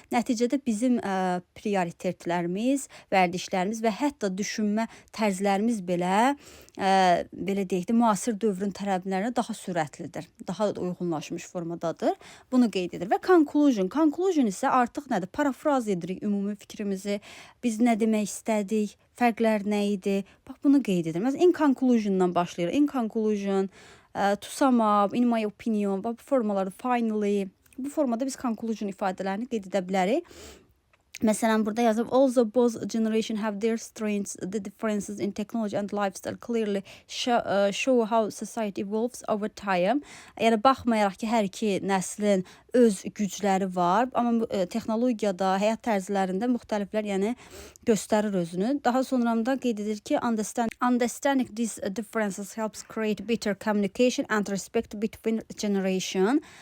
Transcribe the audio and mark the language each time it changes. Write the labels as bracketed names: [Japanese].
[Azerbaijani] Nəticədə bizim prioritetlərimiz, vərdişlərimiz və hətta düşünmə tərzlərimiz belə deyək də, müasir dövrün tələblərinə daha sürətlidir, daha uyğunlaşmış formadadır. Bunu qeyd edir. Və conclusion. Conclusion isə artıq nədir? Parafraz edirik ümumi fikrimizi. Biz nə demək istədik? Fərqlər nə idi? Bax, bunu qeyd edir. Məsələn, in conclusiondan başlayır. [English] In conclusion, to sum up, in my opinion, [Azerbaijani] bax, bu formaları [English] finally. [Azerbaijani] Bu formada biz conclusion ifadələrini qeyd edə bilərik. Məsələn, burada yazıb, [English] although both generation have their strengths, the differences in technology and lifestyle clearly show how society evolves over time. [Azerbaijani] Yəni, baxmayaraq ki, hər iki nəslin öz gücləri var, amma texnologiyada, həyat tərzlərində müxtəliflər, yəni, göstərir özünü. Daha sonra da qeyd edir ki, [English] understanding these differences helps create better communication and respect between generation.